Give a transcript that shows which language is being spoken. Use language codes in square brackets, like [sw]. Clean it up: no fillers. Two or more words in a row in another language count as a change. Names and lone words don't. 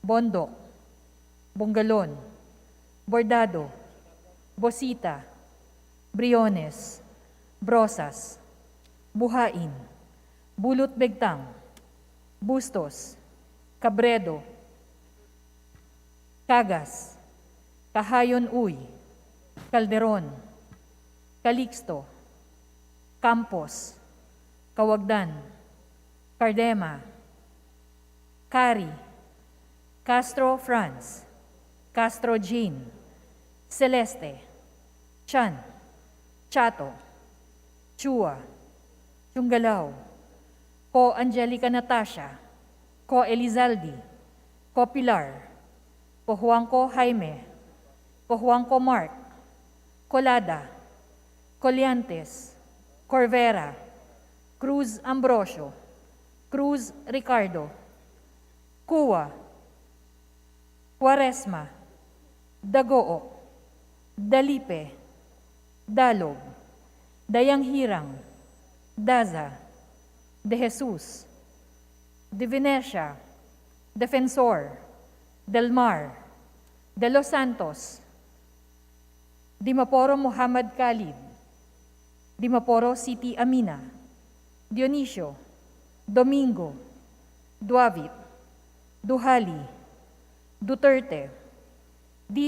[tl] Bondok, Bonggalon, Bordado, Bosita, Briones, Brosas, Buhain, Bulot Begtang, Bustos, Cabredo, Cagas, Kahayon Uy, Calderon, Calixto, Campos, Kawagdan, Cardema, Cari, Castro Franz, Castro Jean, Celeste, Chan, Chato, Chua, Chunggalaw, Ko Angelica Natasha, Ko Elizaldi, Ko Pilar, Ko Juanco Jaime, Ko Juanco Mark, Colada, Coliantes, Corvera, Cruz Ambrosio, Cruz Ricardo, Cuwa, Quaresma, Dagoo, Dalipe, Dalog, Dayang Hirang, Daza, De Jesus, De Venecia, Defensor, Del Mar, De Los Santos, Dimaporo Muhammad Khalid, Dimaporo City Amina, Dionisio, Domingo, Duavit, Duhali, Duterte, D.